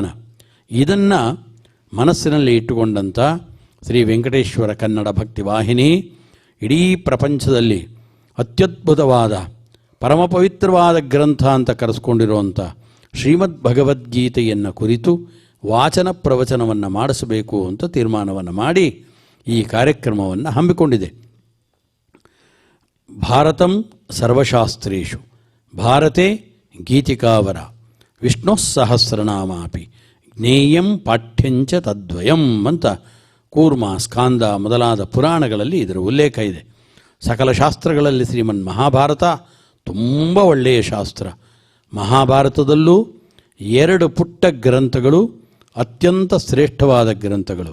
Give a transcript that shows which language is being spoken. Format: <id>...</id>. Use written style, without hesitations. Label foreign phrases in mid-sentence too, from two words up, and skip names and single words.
<kn>ಇದನ್ನು ಮನಸ್ಸಿನಲ್ಲಿ ಇಟ್ಟುಕೊಂಡಂಥ ಶ್ರೀ ವೆಂಕಟೇಶ್ವರ ಕನ್ನಡ ಭಕ್ತಿ ವಾಹಿನಿ ಇಡೀ ಪ್ರಪಂಚದಲ್ಲಿ ಅತ್ಯದ್ಭುತವಾದ ಪರಮ ಪವಿತ್ರವಾದ ಗ್ರಂಥ ಅಂತ ಕರೆಸ್ಕೊಂಡಿರುವಂಥ ಶ್ರೀಮದ್ ಭಗವದ್ಗೀತೆಯನ್ನು ಕುರಿತು ವಾಚನ ಪ್ರವಚನವನ್ನು ಮಾಡಿಸಬೇಕು ಅಂತ ತೀರ್ಮಾನವನ್ನು ಮಾಡಿ ಈ ಕಾರ್ಯಕ್ರಮವನ್ನು ಹಮ್ಮಿಕೊಂಡಿದೆ.</kn> <sa>ಭಾರತಂ ಸರ್ವಶಾಸ್ತ್ರೇಷು ಭಾರತೆ ಗೀತಿಕಾವರ ವಿಷ್ಣು ಸಹಸ್ರನಾಮಾಪಿ ಜ್ಞೇಯಂ ಪಾಠ್ಯಂಚ ತದ್ವಯಂ</sa> <kn>ಅಂತ ಕೂರ್ಮ, ಸ್ಕಾಂದ ಮೊದಲಾದ ಪುರಾಣಗಳಲ್ಲಿ ಇದರ ಉಲ್ಲೇಖ ಇದೆ. ಸಕಲ ಶಾಸ್ತ್ರಗಳಲ್ಲಿ ಶ್ರೀಮನ್ ಮಹಾಭಾರತ ತುಂಬ ಒಳ್ಳೆಯ ಶಾಸ್ತ್ರ. ಮಹಾಭಾರತದಲ್ಲೂ 2 ಪುಟ್ಟ ಗ್ರಂಥಗಳು ಅತ್ಯಂತ ಶ್ರೇಷ್ಠವಾದ ಗ್ರಂಥಗಳು.</kn>